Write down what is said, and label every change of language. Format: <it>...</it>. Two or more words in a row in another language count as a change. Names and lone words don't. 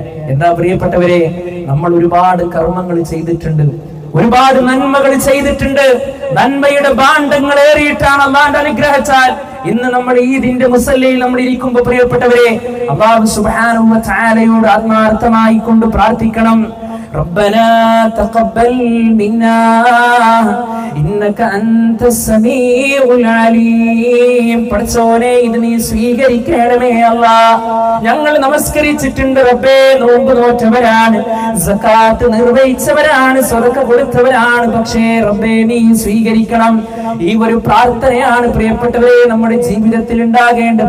<ml>എന്താ പ്രിയപ്പെട്ടവരെ, നമ്മൾ ഒരുപാട് കർമ്മങ്ങൾ ചെയ്തിട്ടുണ്ട്, ഒരുപാട് നന്മകൾ ചെയ്തിട്ടുണ്ട്. നന്മയുടെ ഭാണ്ഡങ്ങൾ ഏറിയിട്ടാണ് അല്ലാഹുവിന്റെ അനുഗ്രഹത്താൽ ഇന്ന് നമ്മൾ ഈദിന്റെ മുസല്ലയിൽ നമ്മൾ ഇരിക്കുമ്പോൾ പ്രിയപ്പെട്ടവരെ,</ml> <ar>الله سبحانه وتعالى</ar> <ml>ആത്മാർത്ഥമായി കൊണ്ട് പ്രാർത്ഥിക്കണം.</ml> <ar>ربنا تقبل منا إنك أنت السميع العليم.</ar> <ml>പടച്ചോനെ, ഇത് നീ സ്വീകരിക്കണമേ അല്ലാഹ്. ഞങ്ങൾ നമസ്കരിച്ചിട്ടുണ്ട് റബ്ബേ, നോമ്പ് നോറ്റവരാണ്, സകാത്ത് നിർവഹിച്ചവരാണ്, സ്വതക്ക കൊടുത്തവരാണ്. പക്ഷേ റബ്ബേ, നീ സ്വീകരിക്കണം. ഈ ഒരു പ്രാർത്ഥനയാണ് പ്രിയപ്പെട്ടവരെ നമ്മുടെ ജീവിതത്തിൽ ഉണ്ടാകേണ്ടത്.</ml>